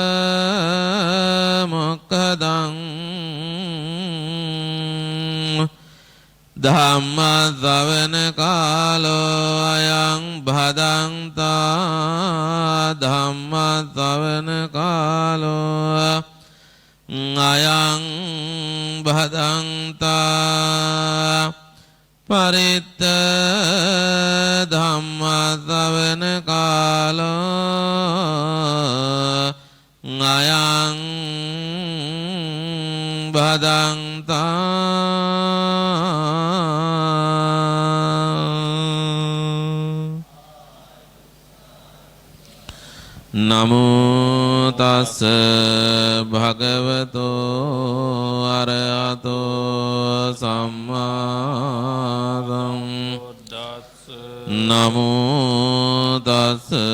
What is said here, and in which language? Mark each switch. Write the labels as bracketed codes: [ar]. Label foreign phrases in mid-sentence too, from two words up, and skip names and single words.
[pi] මොක්ඛදං ධම්ම ශ්‍රවණ කාලෝ අයං භදන්තා ධම්ම ශ්‍රවණ කාලෝ අයං භදන්තා පරිත්ත ධම්ම ශ්‍රවණ කාලෝ අයං භදන්තා නමෝ තස්ස භගවතෝ අරහතෝ සම්මා සම්බුද්දස්ස නමෝ තස්ස